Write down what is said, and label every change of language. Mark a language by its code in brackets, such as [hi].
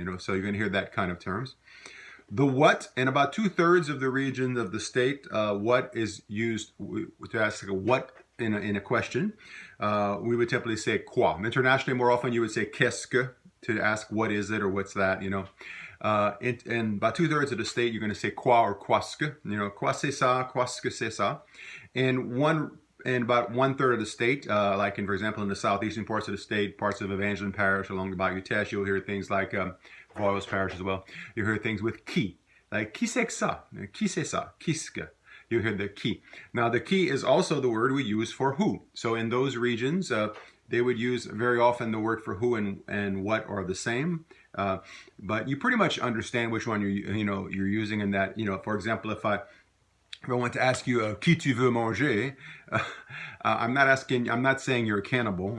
[en] So you're going to hear that kind of terms. The what, in about 2/3 of the regions of the state, what is used to ask a what in a question. We would typically say quoi. Internationally, more often you would say qu'est-ce que to ask what is it or what's that. In about 2/3 of the state, you're going to say quoi or quoique. [fr] Quoi c'est ça, quoique c'est ça. [en] In about 1/3 of the state, like for example, in the southeastern parts of the state, parts of Evangeline Parish along the Bayou Teche, you'll hear things like Voiles Parish as well. You hear things with qui, like [fr] qui c'est que ça, qui c'est ça, qu'est-ce. [en] You hear the qui. Now the qui is also the word we use for who. So in those regions, they would use very often the word for who and what are the same. But you pretty much understand which one you're using in that. For example, if I want to ask you [fr] qui tu veux manger, [en] I'm not saying you're a cannibal.